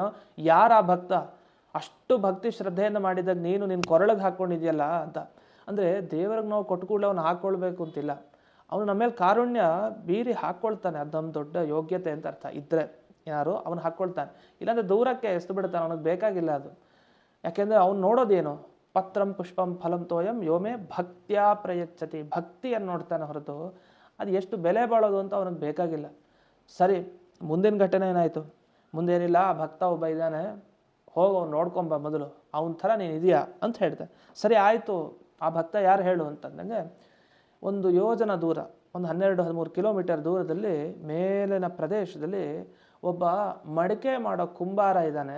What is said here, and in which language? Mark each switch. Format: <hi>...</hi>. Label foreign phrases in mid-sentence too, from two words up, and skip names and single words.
<kn>ಯಾರ ಭಕ್ತ ಅಷ್ಟು ಭಕ್ತಿ ಶ್ರದ್ಧೆಯಿಂದ ಮಾಡಿದಾಗ ನೀನು ನಿನ್ನ ಕೊರಳಿಗೆ ಹಾಕ್ಕೊಂಡಿದ್ಯಲ್ಲ ಅಂತ. ಅಂದರೆ ದೇವರಿಗೆ ನಾವು ಕೊಟ್ಟು ಕೂಡಲೇ ಅವನು ಹಾಕ್ಕೊಳ್ಬೇಕು ಅಂತಿಲ್ಲ, ಅವನು ನಮ್ಮ ಮೇಲೆ ಕಾರುಣ್ಯ ಬೀರಿ ಹಾಕ್ಕೊಳ್ತಾನೆ. ಅದು ನಮ್ಮ ದೊಡ್ಡ ಯೋಗ್ಯತೆ ಅಂತ ಅರ್ಥ. ಇದ್ದರೆ ಯಾರು ಅವನು ಹಾಕ್ಕೊಳ್ತಾನೆ, ಇಲ್ಲಾಂದರೆ ದೂರಕ್ಕೆ ಎಸ್ದು ಬಿಡ್ತಾನೆ, ಅವನಿಗೆ ಬೇಕಾಗಿಲ್ಲ ಅದು. ಯಾಕೆಂದರೆ ಅವ್ನು ನೋಡೋದೇನು,</kn> <sa>ಪತ್ರಂ ಪುಷ್ಪಂ ಫಲಂ ತೋಯಂ ಯೋಮೆ ಭಕ್ತ್ಯಾ ಪ್ರಯಚ್ಛತಿ,</sa> <kn>ಭಕ್ತಿಯನ್ನು ನೋಡ್ತಾನೆ ಹೊರತು ಅದು ಎಷ್ಟು ಬೆಲೆ ಬಾಳೋದು ಅಂತ ಅವನಿಗೆ ಬೇಕಾಗಿಲ್ಲ. ಸರಿ, ಮುಂದಿನ ಘಟನೆ ಏನಾಯಿತು, ಮುಂದೇನಿಲ್ಲ, ಆ ಭಕ್ತ ಒಬ್ಬ ಇದ್ದಾನೆ, ಹೋಗು ಅವ್ನು ನೋಡ್ಕೊಂಬ ಮೊದಲು, ಅವನ ಥರ ನೀನು ಇದೆಯಾ ಅಂತ ಹೇಳ್ತಾನೆ. ಸರಿ ಆಯಿತು, ಆ ಭಕ್ತ ಯಾರು ಹೇಳು ಅಂತಂದಂಗೆ, ಒಂದು ಯೋಜನ ದೂರ, ಒಂದು 12-13 ಕಿಲೋಮೀಟರ್ ದೂರದಲ್ಲಿ ಮೇಲಿನ ಪ್ರದೇಶದಲ್ಲಿ ಒಬ್ಬ ಮಡಿಕೆ ಮಾಡೋ ಕುಂಬಾರ ಇದ್ದಾನೆ.</kn>